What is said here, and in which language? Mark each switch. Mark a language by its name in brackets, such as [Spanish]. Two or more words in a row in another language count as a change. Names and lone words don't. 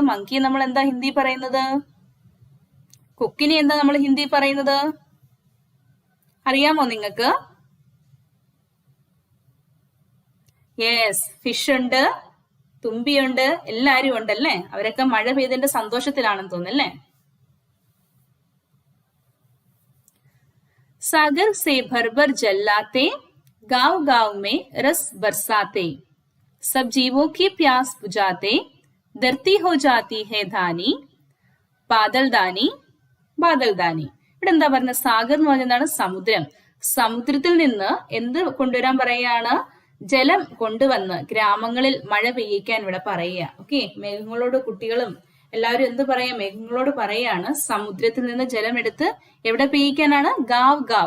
[Malayalam] മങ്കിയെ നമ്മൾ എന്താ ഹിന്ദി പറയുന്നത്? കൊക്കിനെ എന്താ നമ്മൾ ഹിന്ദി പറയുന്നത്? അറിയാമോ നിങ്ങൾക്ക്? [English] yes, fish [Malayalam] ഉണ്ട്, തുമ്പിയുണ്ട്, എല്ലാരും ഉണ്ടല്ലേ. അവരൊക്കെ മഴ പെയ്തതിന്റെ സന്തോഷത്തിലാണെന്ന് തോന്നുന്നല്ലേ. [Hindi] सागर से भर भर जल लाते गांव गांव में रस बरसाते सब जीवों की प्यास बुझाते धरती हो जाती है धानी बादल दानी बादल दानी. [Malayalam] ഇവിടെ എന്താ പറഞ്ഞ, സാഗർ എന്ന് പറഞ്ഞതാണ് സമുദ്രം. സമുദ്രത്തിൽ നിന്ന് എന്ത് കൊണ്ടുവരാൻ പറയാണ്, ജലം കൊണ്ടുവന്ന് ഗ്രാമങ്ങളിൽ മഴ പെയ്യിക്കാൻ ഇവിടെ പറയുക. ഓക്കെ, മേഘങ്ങളോട് കുട്ടികളും എല്ലാവരും എന്ത് പറയാ, മേഘങ്ങളോട് പറയാണ് സമുദ്രത്തിൽ നിന്ന് ജലം എടുത്ത് എവിടെ പെയ്യിക്കാനാണ്, [Hindi] गांव गांव.